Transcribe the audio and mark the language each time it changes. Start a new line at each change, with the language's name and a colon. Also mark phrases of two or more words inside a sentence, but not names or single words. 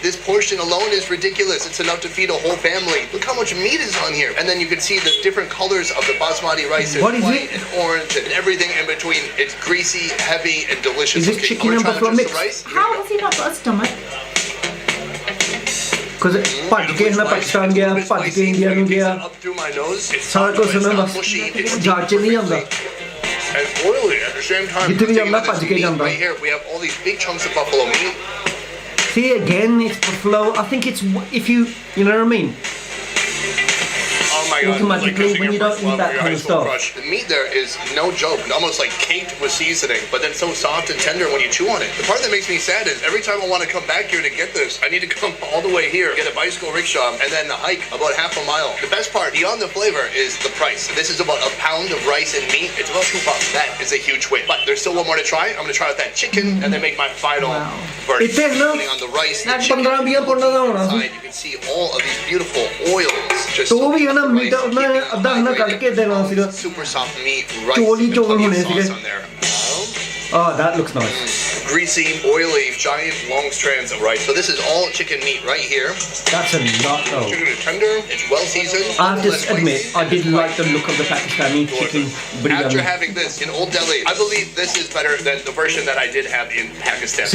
English: This portion alone is ridiculous. It's enough to feed a whole family. Look how much meat is on here. And then you can see the different colors of the basmati rice. There's What is white it? and orange and everything in between. It's greasy, heavy, and delicious. Is it Okay, chicken I'm and gonna try buffalo just the mix? rice. How has he not got a stomach?
Punjabi: Because ਭੱਜ ਕੇ ਨਾ ਪਾਕਿਸਤਾਨ ਗਿਆ ਭੱਜ ਕੇ ਇੰਡੀਆ ਨੂੰ ਗਿਆ ਸਾਰਾ ਕੁਝ ਨਾ ਬਸ ਜਹਾਜ਼ 'ਚ ਨਹੀਂ ਆਉਂਦਾ
English: And oily at the same time.
Punjabi: ਜਿੱਥੇ ਵੀ ਜਾਂਦਾ
English: Taking
Punjabi: ਭੱਜ
English: this
Punjabi: ਕੇ
English: meat
Punjabi: ਜਾਂਦਾ
English: right here, we have all these big chunks of buffalo meat. see again it's buffalo I think it's if you know what I mean Oh my god. Automatically, like when you don't eat that kind of stuff. Crush. The meat there is no joke, almost like caked with seasoning, but then so soft and tender when you chew on it. The part that makes me sad is every time I want to come back here to get this, I need to come all the way here, get a bicycle rickshaw, and then hike about half a mile. The best part, beyond the flavor, is the price. This is about a pound of rice and meat. It's about $2. That is a huge win. But there's still one more to try. I'm going to try with that chicken and then make my final Wow. verdict. It is, no? Putting on the rice, the That's chicken,
Punjabi: 15-20 ਪੁੰਡਾਂ ਦਾ ਹੋਣਾ ਸੀ।
English: inside, you can see all of these beautiful oils. Just
Punjabi: ਤੋ ਵੀ ਨਾ
English: rice,
Punjabi: ਮੀਟ ਉਹਨਾਂ ਨੇ
English: keeping
Punjabi: ਅੱਧਾ ਨਾ ਕੱਢ ਕੇ ਦੇਣਾ ਸੀਗਾ
English: super soft meat, rice,
Punjabi: ਚੌਲ ਹੀ
English: and
Punjabi: ਚੌਲ
English: plenty
Punjabi: ਹੋਣੇ
English: of sauce
Punjabi: ਸੀਗੇ।
English: on there. oh that looks nice Greasy, oily, giant, long strands of rice. So this is all chicken meat right here. that's a lot though Chicken is tender. It's well seasoned. I have to admit I did like the look of the Pakistani chicken After biryani having this in Old Delhi, I believe this is better than the version that I did have in Pakistan.